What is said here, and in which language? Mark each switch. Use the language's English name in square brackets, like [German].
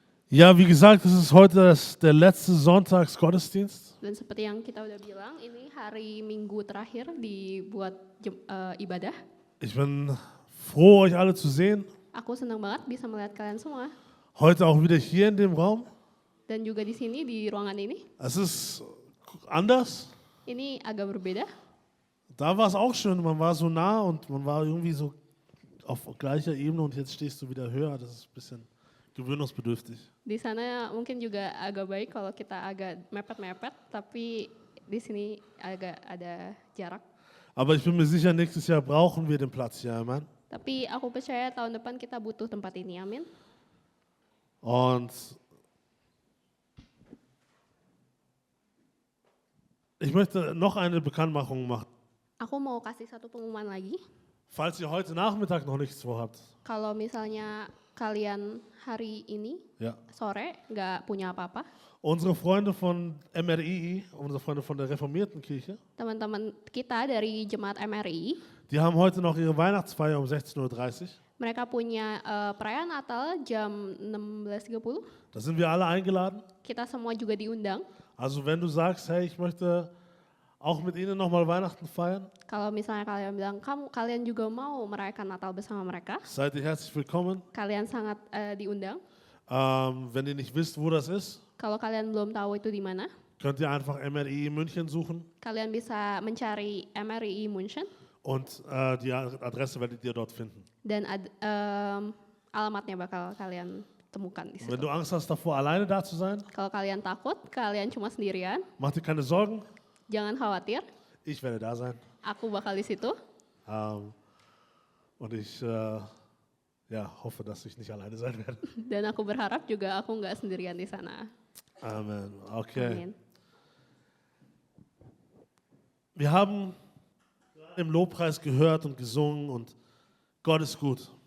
[German] Ja, wie gesagt, es ist heute der letzte Sonntagsgottesdienst. [Indonesian] Dan seperti yang kita udah bilang, ini hari Minggu terakhir dibuat ibadah. [German] Ich bin froh, euch alle zu sehen. [Indonesian] Aku senang banget bisa melihat kalian semua. [German] Heute auch wieder hier in dem Raum. [Indonesian] Dan juga di sini, di ruangan ini. [German] Es ist anders. [Indonesian] Ini agak berbeda. [German] Da war es auch schön, man war so nah und man war irgendwie so auf gleicher Ebene und jetzt stehst du wieder höher. Das ist ein bisschen gewöhnungsbedürftig. [Indonesian] Di sana mungkin juga agak baik kalau kita agak mepet-mepet, tapi di sini agak ada jarak. [German] Aber ich bin mir sicher, nächstes Jahr brauchen wir den Platz hier, Amen. [Indonesian] Tapi aku percaya tahun depan kita butuh tempat ini, amin. [German] Und ich möchte noch eine Bekanntmachung machen. [Indonesian] Aku mau kasih satu pengumuman lagi. [German] Falls ihr heute Nachmittag noch nichts vorhabt, [Indonesian] Kalau misalnya kalian hari ini [German] ja. [Indonesian] sore nggak punya apa-apa, [German] Unsere Freunde von MRI, unsere Freunde von der Reformierten Kirche, [Indonesian] teman-teman kita dari Jemaat MRI, [German] die haben heute noch ihre Weihnachtsfeier um 16:30 Uhr. [Indonesian] mereka punya perayaan Natal jam 16.30. [German] Da sind wir alle eingeladen. [Indonesian] Kita semua juga diundang. [German] Also wenn du sagst, hey, ich möchte auch mit Ihnen nochmal Weihnachten feiern, [Indonesian] Kalau misalnya kalian bilang kalian juga mau merayakan Natal bersama mereka, [German] seid ihr herzlich willkommen. [Indonesian] kalian sangat diundang. [German] Wenn ihr nicht wisst, wo das ist, [Indonesian] Kalau kalian belum tahu itu di mana, [German] könnt ihr einfach MRI München suchen [Indonesian] kalian bisa mencari MRI München [German] und die Adresse werdet ihr dort finden. [Indonesian] dan alamatnya bakal kalian temukan di situ. [German] Wenn du Angst hast davor, alleine da zu sein, [Indonesian] Kalau kalian takut, kalian cuma sendirian, [German] mach dir keine Sorgen, [Indonesian] jangan khawatir. [German] ich werde da sein. [Indonesian] Aku bakal di situ [German] Und ich hoffe, dass ich nicht alleine sein werde. [Indonesian] dan aku berharap juga aku nggak sendirian di sana. [German] Amen. Okay. [Indonesian] Amin. [German] Wir haben im Lobpreis gehört und gesungen und Gott ist gut.